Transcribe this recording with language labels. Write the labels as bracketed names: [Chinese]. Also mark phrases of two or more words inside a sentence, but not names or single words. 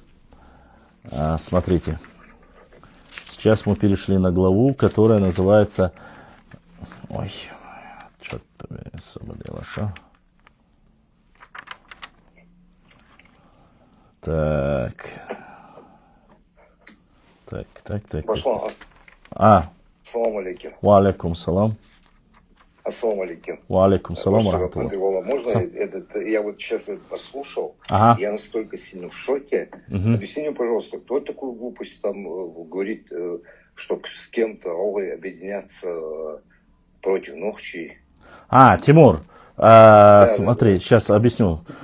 [Russian] Смотрите. Сейчас мы перешли на главу, которая называется... Ой, черт побери, освободила, что? Так. [Arabic] Башлан, السلام عليكم. وعليكم السلام. السلام عليكم. وعليكم السلام. [Russian] Можно я вот сейчас это послушал, я настолько сильно в шоке. Объясни мне, пожалуйста, кто такую глупость там говорит, что с кем-то Аллой объединяться против Нохчи? Тимур, смотри, сейчас объясню.